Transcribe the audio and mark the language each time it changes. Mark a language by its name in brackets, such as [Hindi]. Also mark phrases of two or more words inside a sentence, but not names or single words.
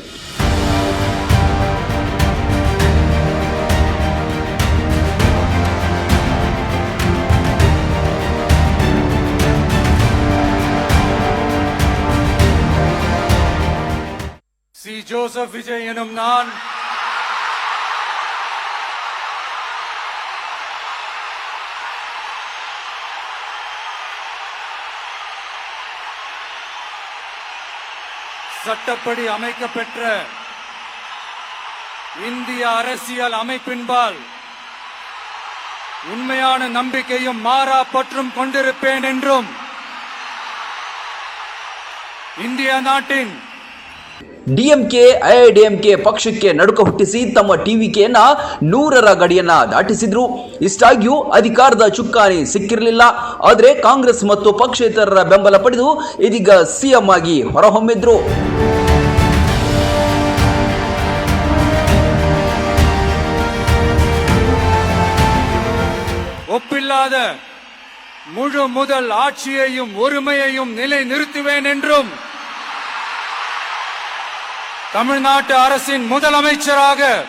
[Tamil] ಸಿ ಜೋಸೆಫ್ ವಿಜಯ್ ಎನ್ನುம் நான் சட்டப்படி அமைக்கப்பெற்ற இந்திய அரசியல் அமைப்பின்பால் உண்மையான நம்பிக்கையும் மாறா பற்றும் கொண்டிருப்பேன் என்றும் இந்திய நாட்டின் [Kannada] ಡಿಎಂಕೆ ಎಐಡಿಎಂಕೆ ಪಕ್ಷಕ್ಕೆ ನಡುಕ ಹುಟ್ಟಿಸಿ ತಮ್ಮ ಟಿವಿಕೆಯನ್ನ 100ರ ಗಡಿಯನ್ನ ದಾಟಿಸಿದ್ರು. ಇಷ್ಟಾಗಿಯೂ ಅಧಿಕಾರದ ಚುಕ್ಕಾಣಿ ಸಿಕ್ಕಿರಲಿಲ್ಲ. ಆದರೆ ಕಾಂಗ್ರೆಸ್ ಮತ್ತು ಪಕ್ಷೇತರರ ಬೆಂಬಲ ಪಡೆದು ಇದೀಗ ಸಿಎಂ ಆಗಿ ಹೊರಹೊಮ್ಮಿದ್ರು. [Tamil] ஒப்பில்லாத முழு முதல் ஆட்சியையும் ஒருமையையும் நிலை நிறுத்துவேன் என்றும் தமிழ்நாட்டு அரசின் முதலமைச்சராக